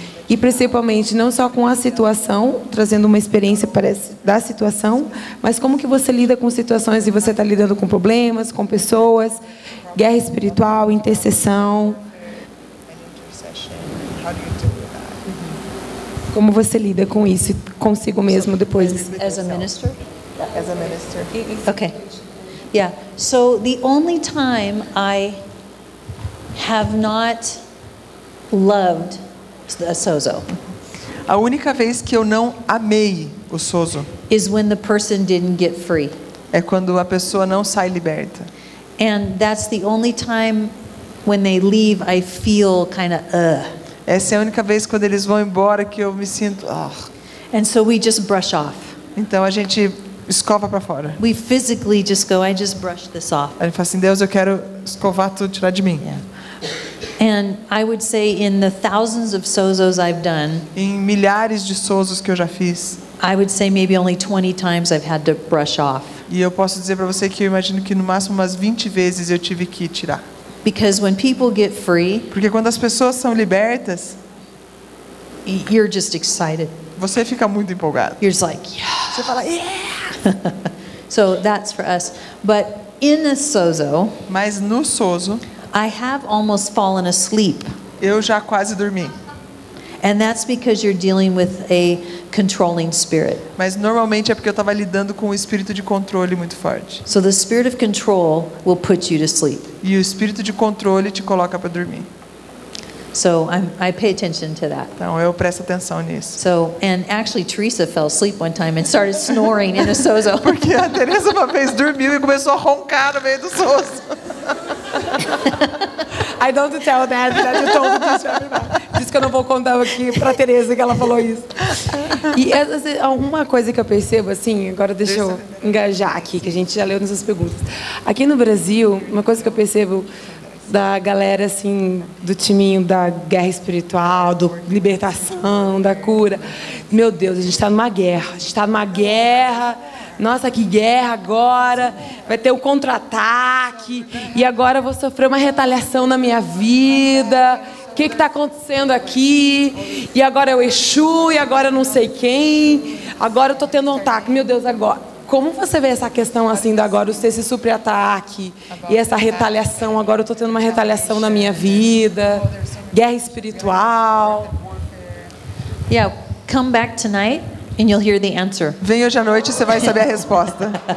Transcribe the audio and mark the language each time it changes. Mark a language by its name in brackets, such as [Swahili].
[Portuguese] E principalmente não só com a situação, trazendo uma experiência da situação, mas como que você lida com situações e você está lidando com problemas, com pessoas, guerra espiritual, intercessão. Como você lida com isso consigo mesmo depois? [English] As a minister? As a minister. Okay. Yeah. So the only time I have not loved a sozo [Portuguese] A única vez que eu não amei o Sozo [English] is when the person didn't get free. [Portuguese] é quando a pessoa não sai liberta. [English] And that's the only time when they leave I feel kind of [Portuguese] Essa é a única vez quando eles vão embora que eu me sinto. [English] And so we just brush off. [Portuguese] Então a gente escova para fora. [English] We physically just go, I just brush this off. [Portuguese] A gente fala assim, Deus, eu quero escovar tudo, tirar de mim. [English] Yeah. And I would say in the thousands of sozos I've done, [Portuguese] Em milhares de Sozos que eu já fiz, [English] I would say maybe only 20 times I've had to brush off. [Portuguese] e eu posso dizer para você que eu imagino que no máximo umas 20 vezes eu tive que tirar. [English] Because when people get free, [Portuguese] Porque quando as pessoas são libertas, [English] you're just excited. [Portuguese] você fica muito empolgado. [English] You're just like, yeah. [Portuguese] Você fala, yeah! [English] So that's for us. But in a sozo, [Portuguese] Mas no Sozo, [English] I have almost fallen asleep. [Portuguese] eu já quase dormi. [English] And that's because you're dealing with a controlling spirit. [Portuguese] Mas normalmente é porque eu estava lidando com um espírito de controle muito forte. [English] So the spirit of control will put you to sleep. [Portuguese] E o espírito de controle te coloca para dormir. [English] So I pay attention to that. [Portuguese] Então eu presto atenção nisso. [English] So, and actually Teresa fell asleep one time and started snoring in a sozo. [Portuguese] Porque a Teresa uma vez dormiu e começou a roncar no meio do sozo. [English] I don't tell that you told this to everybody. [Portuguese] Diz que eu não vou contar aqui pra Teresa que ela falou isso. E uma coisa que eu percebo, assim, agora deixa eu engajar aqui, que a gente já leu nessas perguntas. Aqui no Brasil, uma coisa que eu percebo da galera, assim, do timinho da guerra espiritual, do libertação, da cura. Meu Deus, a gente está numa guerra. A gente está numa guerra. Nossa, que guerra agora. Vai ter o contra-ataque. E agora eu vou sofrer uma retaliação na minha vida. O que está acontecendo aqui? E agora é o Exu, e agora eu não sei quem. Agora eu estou tendo um ataque. Meu Deus, agora. Como você vê essa questão assim de agora esse super-ataque e essa retaliação? Agora eu estou tendo uma retaliação na minha vida, guerra espiritual. [English] Yeah, come back tonight and you'll hear the answer. [Portuguese] Vem hoje à noite e você vai saber a resposta.